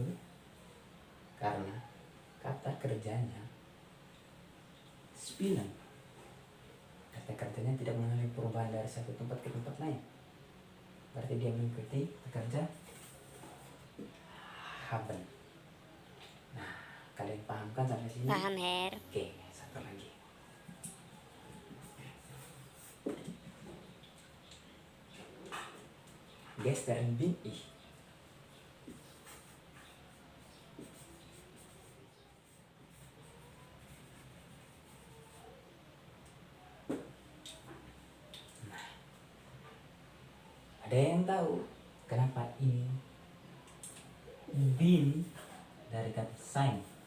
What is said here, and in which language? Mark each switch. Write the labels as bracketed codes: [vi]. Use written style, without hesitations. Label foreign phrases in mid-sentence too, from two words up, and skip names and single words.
[id] Karena kata kerjanya spielen. Kata kerjanya tidak mengalami perubahan dari satu tempat ke tempat lain. Berarti dia mengikuti kerja haben. Nah, kalian paham kan sampai sini? Paham, Her. Oke, satu lagi. [de] Gestern bin ich. [id] Ada yang tahu kenapa ini bin dari kata sein?